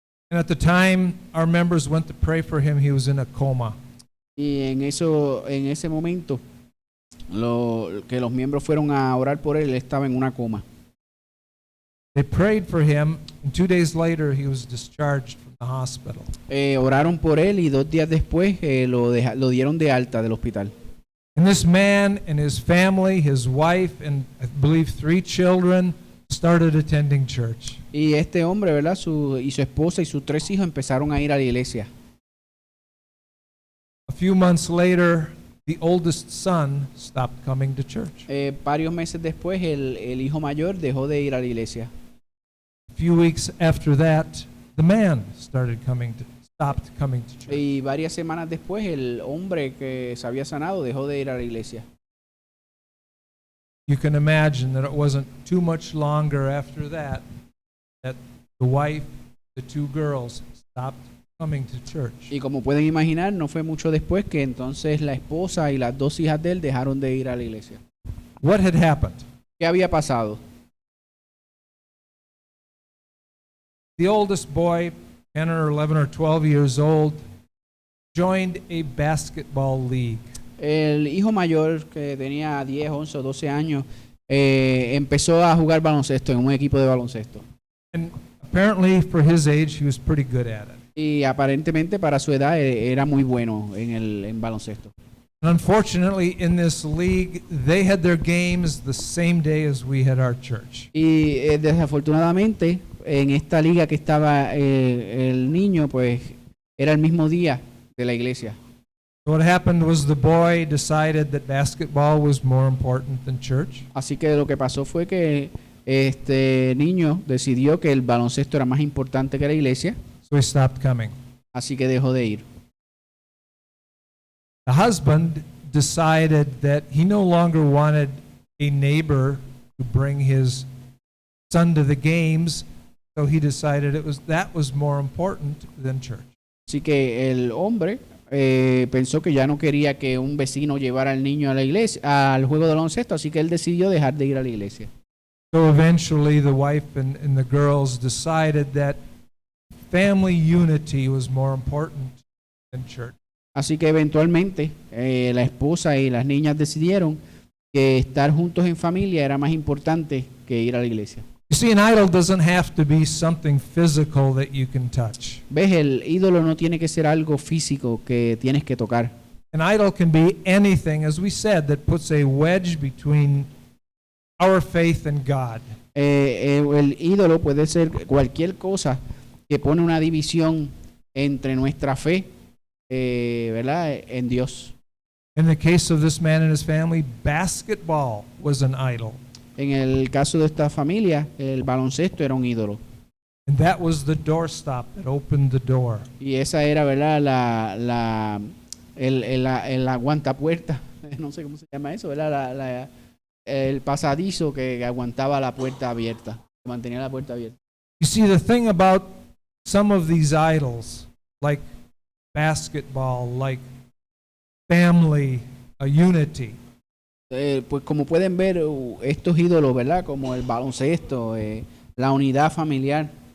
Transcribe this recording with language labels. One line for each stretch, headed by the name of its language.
English: And at the time our members went to pray for him, he was in a coma.
Spanish: Y en ese momento, que los miembros fueron a orar por él estaba en una coma.
English: They prayed for him, and 2 days later he was discharged from the hospital.
Spanish: Oraron por él y 2 días después lo dieron de alta del hospital.
English: And this man and his family, his wife, and I believe 3 children started attending church.
Spanish: Y este hombre, ¿verdad?, su esposa y sus 3 hijos empezaron a ir a la iglesia.
English: A few months later, the oldest son stopped coming to church.
Spanish: Varios meses después, el hijo mayor dejó de ir a la iglesia.
English: A few weeks after that, the man stopped coming to church.
Spanish: Y varias semanas después, el hombre que se había sanado dejó de ir a la iglesia.
English: You can imagine that it wasn't too much longer after that the wife, the 2 girls stopped coming to church.
Spanish: Y como pueden imaginar, no fue mucho después que entonces la esposa y las 2 hijas de él dejaron de ir a la iglesia.
English: What had happened?
Spanish: ¿Qué había pasado?
English: The oldest boy, 10 or 11 or 12 years old, joined a basketball league.
Spanish: El hijo mayor, que tenía 10, 11 o 12 años, empezó a jugar baloncesto en un equipo de baloncesto.
English: And apparently for his age, he was pretty good at it.
Spanish: Y aparentemente para su edad era muy bueno en baloncesto.
English: And unfortunately, in this league, they had their games the same day as we had our church.
Spanish: Y desafortunadamente, en esta liga que estaba el niño, pues era el mismo día de la iglesia.
English: What happened was the boy decided that basketball was more important than church.
Spanish: Así que lo que pasó fue que este niño decidió que el baloncesto era más importante que la iglesia,
English: So he stopped coming.
Spanish: así que dejó de ir.
English: The husband decided that he no longer wanted a neighbor to bring his son to the games, so he decided that was more important than church.
Spanish: Así que el hombre pensó que ya no quería que un vecino llevara al niño a la iglesia, al juego de baloncesto, así que él decidió dejar de ir a la iglesia.
English: So eventually the wife and the girls decided that family unity was more important than church.
Spanish: Así que eventualmente la esposa y las niñas decidieron que estar juntos en familia era más importante que ir a la iglesia.
English: You see, an idol doesn't have to be something physical that you can touch.
Spanish: ¿Ves? El ídolo no tiene que ser algo físico que tienes que tocar.
English: An idol can be anything, as we said, that puts a wedge between our faith and God.
Spanish: El ídolo puede ser cualquier cosa que pone una división entre nuestra fe, ¿verdad? En Dios.
English: In the case of this man and his family, basketball was an idol.
Spanish: En el caso de esta familia, el baloncesto era un ídolo.
English: And that was the doorstop that opened the door.
Spanish: Y esa era, ¿verdad? El aguantapuerta, no sé cómo se llama eso, ¿verdad? El pasadizo que aguantaba la puerta abierta, que mantenía la puerta abierta.
English: You see, the thing about some of these idols, like basketball, like family, unity,
Spanish: Pues como pueden ver, estos ídolos, ¿verdad? Como el baloncesto, la unidad familiar,